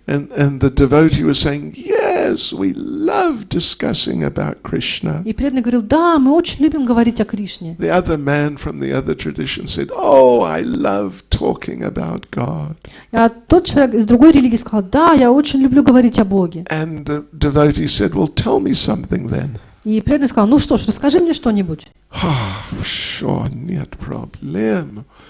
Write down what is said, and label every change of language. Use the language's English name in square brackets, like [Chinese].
[English] And the devotee was saying, yes, we love discussing about Krishna. [Russian] И преданный говорил: да, мы очень любим говорить о Кришне. [English] The other man from the other tradition said, oh, I love talking about God. [Russian] А тот человек из другой религии сказал: да, я очень люблю говорить о Боге. [English] And the devotee said, well, tell me something then. [Russian] И преданный сказал: ну что ж, расскажи мне что-нибудь. [English] Sure, [Russian] нет проблем.